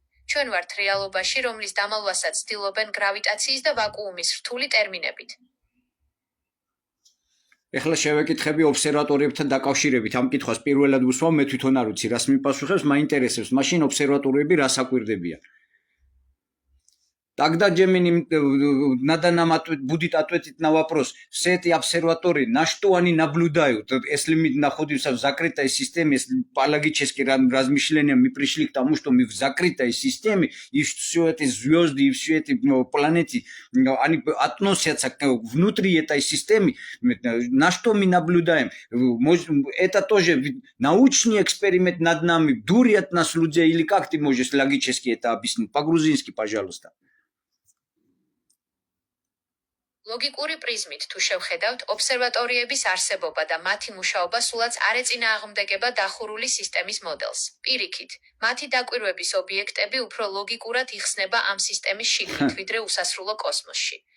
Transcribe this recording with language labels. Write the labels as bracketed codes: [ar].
[ka] ჩვენ ვართ რეალობაში, რომლის დამალვასაც ცდილობენ გრავიტაციის და ვაკუუმის რთული ტერმინებით. ეხლა შევეკითხები ობსერვატორიებთან დაკავშირებით ამ კითხვას პირველად ვუსვამ, მე თვითონ არ ვიცი, რას მიპასუხებს, მაინტერესებს, მაშინ ობსერვატორიები რას აკვირდებიან. [ru] Тогда Джемини надо нам будет ответить на вопрос, все эти обсерватории, на что они наблюдают, если мы находимся в закрытой системе, если по логическим размышлениям мы пришли к тому, что мы в закрытой системе, и все эти звезды, и все эти планеты, они относятся внутри этой системы, на что мы наблюдаем. Это тоже научный эксперимент над нами, дурят нас людей, или как ты можешь логически это объяснить? По-грузински, пожалуйста. [ka] ლოგიკური პრიზმით თუ შევხედავთ, ობსერვატორიების არსებობა და მათი მუშაობა სულაც არ ეწინააღმდეგება დახურული სისტემის მოდელს. პირიქით, მათი დაკვირვების ობიექტები უფრო ლოგიკურად იხსნება ამ სისტემის შიგნით, ვიდრე უსასრულო კოსმოსში.